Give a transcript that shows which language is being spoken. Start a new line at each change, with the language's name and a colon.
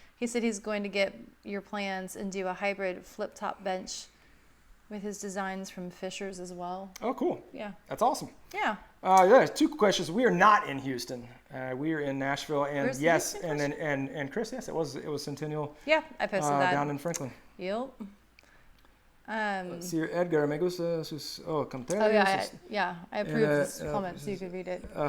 English: He said he's going to get your plans and do a hybrid flip top bench with his designs from Fisher's as well. Oh, cool. Yeah. That's awesome. Yeah. Yeah, 2 questions. We are not in Houston. We are in Nashville, and Where's yes, and Chris, yes, it was Centennial. Yeah, I posted that down in Franklin. Yep.
Spanish: See, Edgar, me gusta sus canteras.
English: Oh yeah, I approve this comment so you could read it.